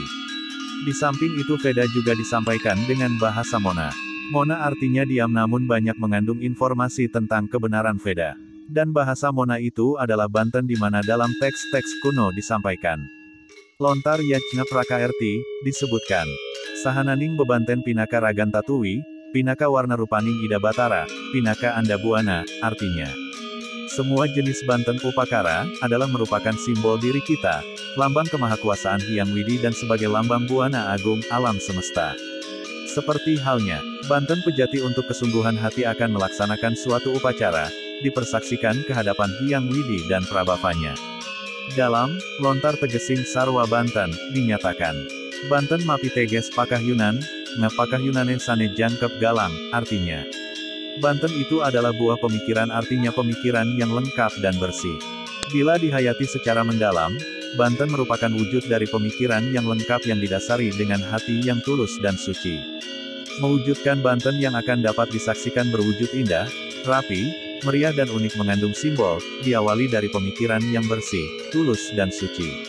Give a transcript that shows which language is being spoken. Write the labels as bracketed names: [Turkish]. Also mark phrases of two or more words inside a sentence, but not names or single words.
[Indonesian] Di samping itu Veda juga disampaikan dengan bahasa Mona. Mona artinya diam namun banyak mengandung informasi tentang kebenaran Veda. Dan bahasa Mona itu adalah Banten di mana dalam teks-teks kuno disampaikan. Lontar Yajna Prakaerti, disebutkan. [Balinese] Sahananing bebanten pinaka raganta tuwi, pinaka warna rupaning ida batara, pinaka anda buana, artinya. [Indonesian] Semua jenis Banten upakara, adalah merupakan simbol diri kita, lambang kemahakuasaan Hyang Widi dan sebagai lambang buana agung, alam semesta. Seperti halnya, Banten pejati untuk kesungguhan hati akan melaksanakan suatu upacara, dipersaksikan kehadapan Hyang Widi dan prabhavanya. Dalam, lontar tegesing sarwa Banten, dinyatakan. [Balinese] Banten mapi teges pakah Yunan, ngapakah Yunane sane jangkep galang, [Indonesian] artinya. Banten itu adalah buah pemikiran artinya pemikiran yang lengkap dan bersih. Bila dihayati secara mendalam, Banten merupakan wujud dari pemikiran yang lengkap yang didasari dengan hati yang tulus dan suci. Mewujudkan Banten yang akan dapat disaksikan berwujud indah, rapi, meriah dan unik mengandung simbol, diawali dari pemikiran yang bersih, tulus dan suci.